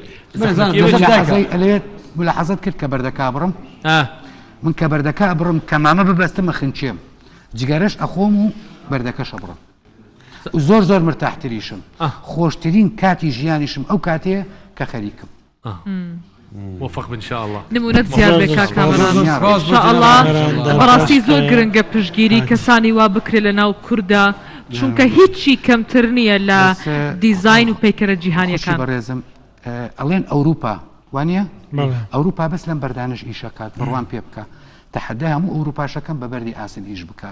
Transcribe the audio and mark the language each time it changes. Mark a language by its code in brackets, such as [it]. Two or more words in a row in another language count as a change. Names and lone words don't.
[ckb] ئەلێت ملاحەزەت کرد کە بەردەکا بڕم من کە بەردەکە بڕم کەمامە ببەستمە خنچێم جگەرەش ئەخۆم و بەردەکەشە بڕم زۆر زۆر مرتاحتریشم خۆشترین کاتی ژیانیشم ئەو کاتەیە کە خەریکم [ar] وفق ان شاء الله [ckb] نمونەت زیاد بێ کاکامەران ئینشاءالله بەڕاستی زۆر گرنگە پشتگیری کەسانی وا بکرێت لە ناو کووردا چونکە هیچی کەمتر نییە لە دیزاین و پەیکەرە جیهانیەکان بەڕێزم ئەڵێن ئەوروپا وانە ئەوروپا بەس لەم بەردانش ئیشەکات بڕوان پێ بکە تەحەدای هەموو ئەوروپاشەکەم بە بەردی ئاسن هیچ بکات